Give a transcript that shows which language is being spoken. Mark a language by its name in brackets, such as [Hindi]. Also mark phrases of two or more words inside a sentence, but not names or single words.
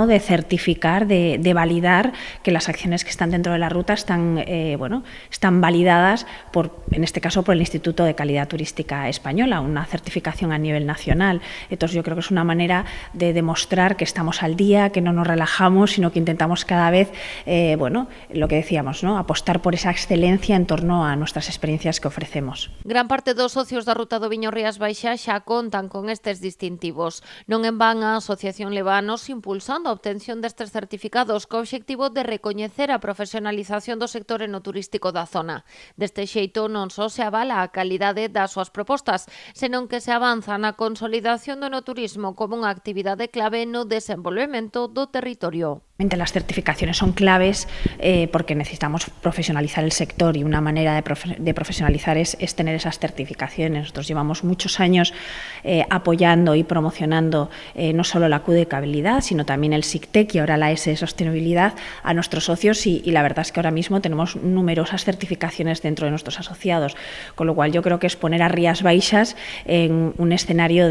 [Spanish] De certificar, de validar que las acciones que están dentro de la ruta están validadas en este caso por el Instituto de Calidad Turística Española, una certificación a nivel nacional. Entonces yo creo que es una manera de demostrar que estamos al día, que no nos relajamos, sino que intentamos cada vez, lo que decíamos, ¿no? Apostar por esa excelencia en torno a nuestras experiencias que ofrecemos. [Galician] Gran parte dos socios da Ruta do Viño Rías Baixas xa contan con estes distintivos. Non en van a asociación leva anos impulsando a obtención destes certificados co obxectivo de recoñecer a profesionalización do sector enoturístico da zona. Deste xeito non só se avala a calidade das súas propostas, senón que se avanza na consolidación do enoturismo como unha actividade clave no desenvolvemento do territorio. [Spanish] Las certificaciones son claves porque necesitamos profesionalizar el sector y una manera de profesionalizar es tener esas certificaciones. Nosotros llevamos muchos años apoyando y promocionando no solo la Q de calidad, sino también el SICTEC y ahora la S de sostenibilidad a nuestros socios y la verdad es que ahora mismo tenemos numerosas certificaciones dentro de nuestros asociados, con lo cual yo creo que es poner a Rías Baixas en un escenario ¿no?